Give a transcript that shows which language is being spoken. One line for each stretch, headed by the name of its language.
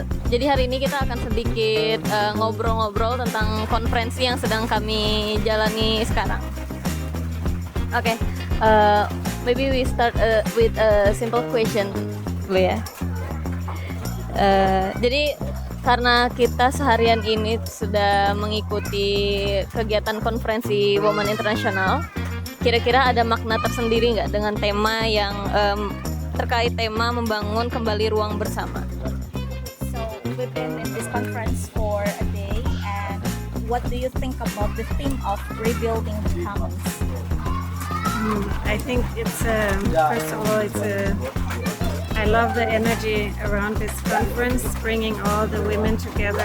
Indonesian: Jadi hari ini kita akan sedikit ngobrol-ngobrol tentang konferensi yang sedang kami jalani sekarang.
English: Oke, maybe we start with a simple question
Indonesian: dulu ya. Jadi karena kita seharian ini sudah mengikuti kegiatan konferensi Women Internasional, kira-kira ada makna tersendiri nggak dengan tema yang terkait tema membangun kembali ruang bersama?
English: So we've been in this conference for a day, and what do you think about the theme of rebuilding the commons? I think it's first of all I love the energy around this conference, bringing all the women together.